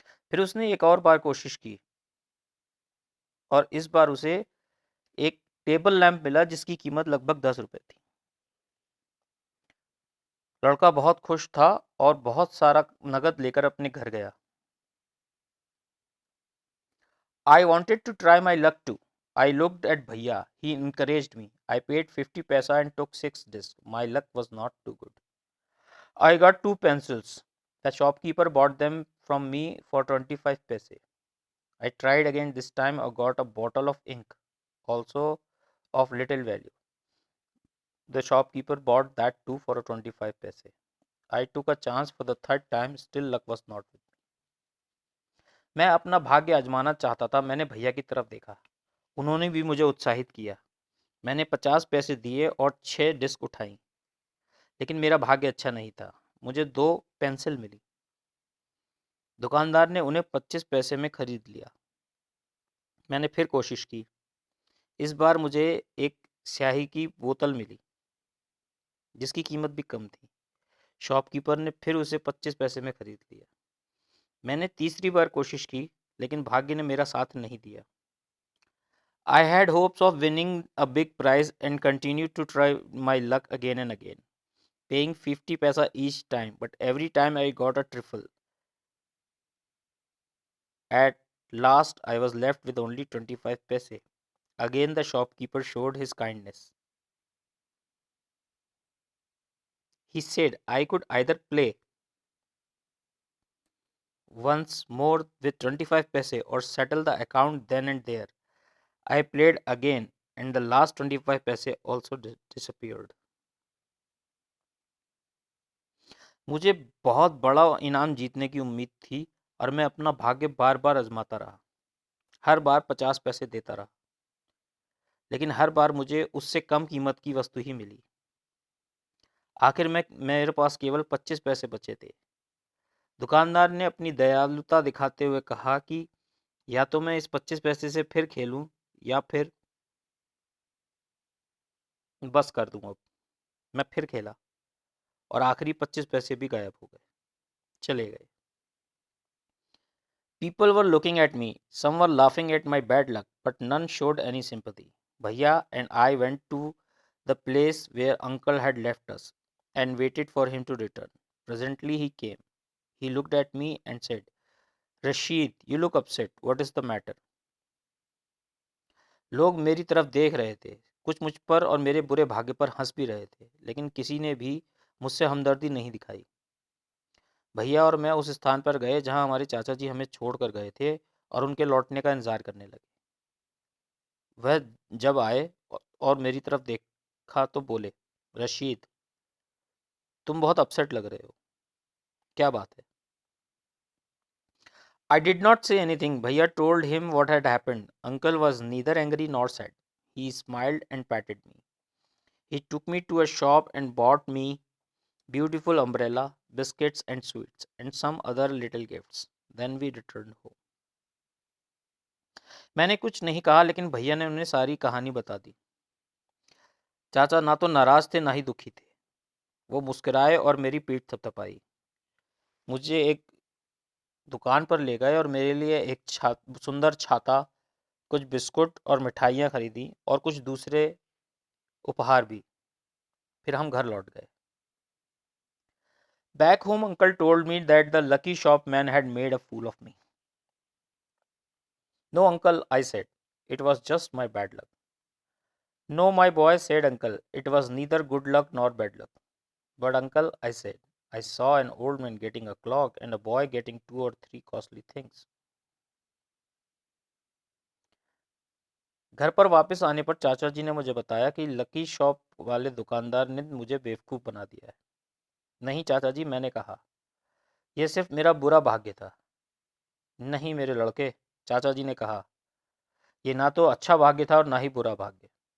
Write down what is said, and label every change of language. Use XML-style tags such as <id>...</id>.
<hi>फिर उसने एक और बार कोशिश की और इस बार उसे एक टेबल लैंप मिला, जिसकी कीमत लगभग 10 रुपए थी। लड़का बहुत खुश था और बहुत सारा नगद लेकर अपने घर गया।</hi> <en>I wanted to try my luck too. I looked at Bhaiya. He encouraged me. I paid 50 paisa and took 6 discs. My luck was not too good. I got 2 pencils. The shopkeeper bought them from me for 25 paise. I tried again. This time I got a bottle of ink, also of little value. The shopkeeper bought that too for 25 paise. I took a chance for the third time. Still luck was not with me.</en> <hi>मैं अपना भाग्य आजमाना चाहता था। मैंने भैया की तरफ देखा। उन्होंने भी मुझे उत्साहित किया। मैंने 50 पैसे दिए और 6 डिस्क उठाई, लेकिन मेरा भाग्य अच्छा नहीं था। मुझे 2 पेंसिल मिली। दुकानदार ने उन्हें 25 पैसे में खरीद लिया। मैंने फिर कोशिश की। इस बार मुझे एक स्याही की बोतल मिली, जिसकी कीमत भी कम थी। शॉपकीपर ने फिर उसे 25 पैसे में खरीद लिया। मैंने तीसरी बार कोशिश की, लेकिन भाग्य ने मेरा साथ नहीं दिया।</hi> <en>I had hopes of winning a big prize and continued to try my luck again and again, paying 50 paisa each time, but every time I got a trifle. At last, I was left with only 25 paise. Again, the shopkeeper showed his kindness. He said I could either play once more with 25 paise or settle the account then and there. I played again, and the last 25 paise also disappeared.</en> <hi>मुझे बहुत बड़ा इनाम जीतने की उम्मीद थी और मैं अपना भाग्य बार बार आजमाता रहा। हर बार 50 पैसे देता रहा, लेकिन हर बार मुझे उससे कम कीमत की वस्तु ही मिली। आखिर में मेरे पास केवल 25 पैसे बचे थे। दुकानदार ने अपनी दयालुता दिखाते हुए कहा कि या तो मैं इस 25 पैसे से फिर खेलूं या फिर बस कर दूं अब। मैं फिर खेला और आखिरी 25 पैसे भी गायब हो गए, चले गए।</hi> <en>People were looking at me. Some were laughing at my bad luck, but none showed any sympathy. Bhaiya and I went to the place where uncle had left us and waited for him to return. Presently he came. He looked at me and said, Rashid, you look upset. What is the matter?</en> <hi>लोग मेरी तरफ देख रहे थे। कुछ मुझ पर और मेरे बुरे भाग्य पर हंस भी रहे थे, लेकिन किसी ने भी मुझसे हमदर्दी नहीं दिखाई। भैया और मैं उस स्थान पर गए जहां हमारे चाचा जी हमें छोड़कर गए थे और उनके लौटने का इंतजार करने लगे। वह जब आए और मेरी तरफ देखा तो बोले, रशीद, तुम बहुत अपसेट लग रहे हो। क्या बात है?</hi> <en>I did not say anything. Bhaiya told him what had happened. Uncle was neither angry nor sad. He smiled and patted me. He took me to a shop and bought me beautiful umbrella, biscuits and sweets, and some other little gifts. Then we returned home.</en> <hi>मैंने कुछ नहीं कहा, लेकिन भैया ने उन्हें सारी कहानी बता दी। चाचा ना तो नाराज थे ना ही दुखी थे। वो मुस्कुराए और मेरी पीठ थपथपाई। मुझे एक दुकान पर ले गए और मेरे लिए एक सुंदर छाता, कुछ बिस्कुट और मिठाइयाँ खरीदी और कुछ दूसरे उपहार भी। फिर हम घर लौट गए।</hi> <en>Back home, uncle told me that the lucky shopman had made a fool of me. No, uncle, I said. It was just my bad luck. No, my boy, said uncle. It was neither good luck nor bad luck. But, uncle, I said, I saw an old man getting a clock and a boy getting two or three costly things.</en> <hi>घर पर वापस आने पर चाचा जी ने मुझे बताया कि लकी शॉप वाले दुकानदार ने मुझे बेवकूफ़ बना दिया है। नहीं चाचा जी, मैंने कहा, यह सिर्फ मेरा बुरा भाग्य था। नहीं मेरे लड़के, चाचा जी ने कहा, यह ना तो अच्छा भाग्य था और ना ही बुरा भाग्य।</hi>